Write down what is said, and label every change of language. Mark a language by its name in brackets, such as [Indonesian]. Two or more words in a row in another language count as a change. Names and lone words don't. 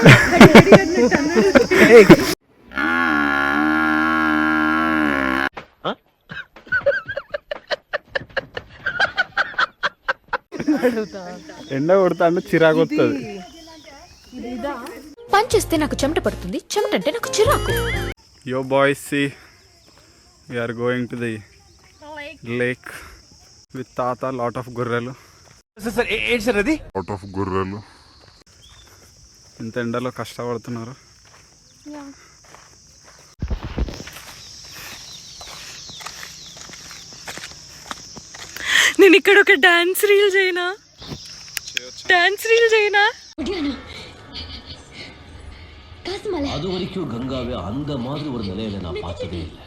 [Telugu] ఎండ కొడతా అంటే చిరాకు వస్తుంది. పని చేస్తే నాకు చెమట పడుతుంది, చెమట అంటే నాకు చిరాకు. [English] Yo boys, See we are going to the lake with తాత. Lot of గొర్రెలు. [Telugu] ఇంత ఎండలో కష్టపడుతున్నారు. నేను ఇక్కడ ఒక [English] dance reel [Telugu] చేయనా? [Tamil] அது வரைக்கும் கங்காவே அந்த மாதிரி ஒரு நிலையில நான் பார்த்ததே இல்லை.